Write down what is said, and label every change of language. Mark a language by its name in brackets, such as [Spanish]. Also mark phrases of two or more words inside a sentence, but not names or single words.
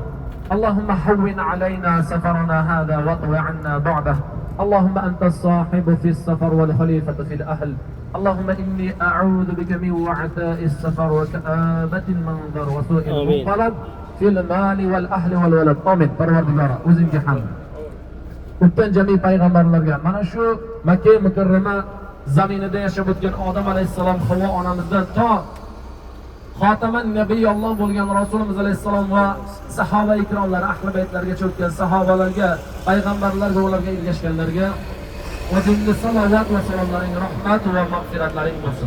[Arabic] اللهم هون علينا سفرنا هذا واطو عنا بعده. اللهم أنت الصاحب في السفر والخليفة في الأهل. اللهم إني أعوذ بك من وعثاء السفر وكآبة المنظر وسوء المنقلب في المال والأهل والولد. آمين. [Uzbek] Parvardigora o'zingga hamd. O'tgan jami payg'ambarlarga mana shu Makka mukarrama zaminida yashab o'tgan Odam alayhissalom, Havo onamizdan to xotaman nabiyulloh bo'lgan Rasulimiz alayhissalom va sahaba ikromlar, ahli baytlargacha o'tgan sahobalarga, payg'ambarlarga, ularga ergashganlarga o'zingizga salovat va salomlaring, rahmat va mag'firatlaring bo'lsin.